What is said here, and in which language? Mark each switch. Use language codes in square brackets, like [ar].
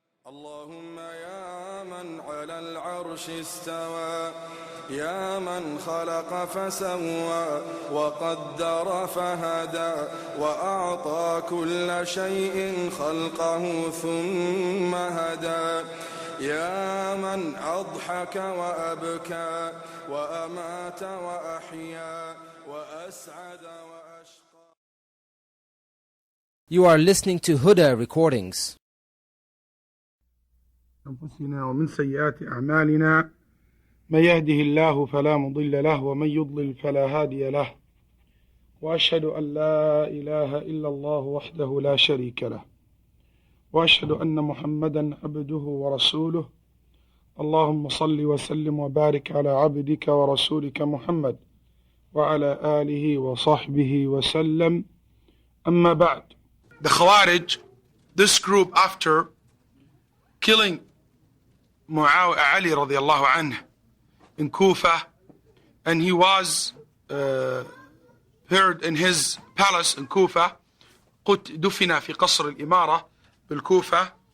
[ar] اللهم يا من على العرش استوى يا من خلق فسوى وقدر فهدى وأعطى كل شيء خلقه ثم هدى يا من أضحك وأبكى وأمات وأحيا وأسعد وأشقى. [en] You are listening to Huda recordings. [ar] أنفسنا ومن سيئات أعمالنا من يهده الله فلا مضل له ومن يضلل فلا هادي له وأشهد أن لا إله إلا الله وحده لا شريك له وأشهد أن محمدا عبده ورسوله اللهم صل وسلم وبارك على عبدك ورسولك محمد وعلى آله وصحبه وسلم. أما بعد. [en] The Khawarij, this group after killing Ali radiallahu anhu in Kufa, and he was heard in his palace in Kufa, [ar] دفن في قصر الإمارة بالكوفة.